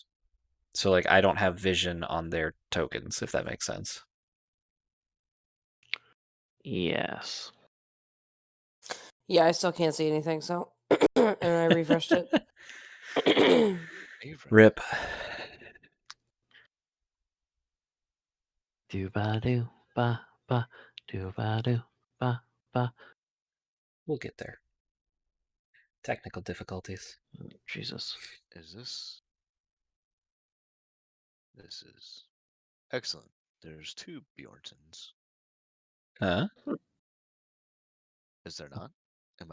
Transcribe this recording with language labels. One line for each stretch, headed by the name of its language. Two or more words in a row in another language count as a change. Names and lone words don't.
English: So like I don't have vision on their tokens, if that makes sense. Yes. Yeah, I still can't see anything, so and I refreshed it. Favorite. Rip. Do ba do ba ba do ba do ba ba. We'll get there. Technical difficulties. Jesus. Is this? This is excellent. There's 2 Bjornsons. Huh? Is there not? Am I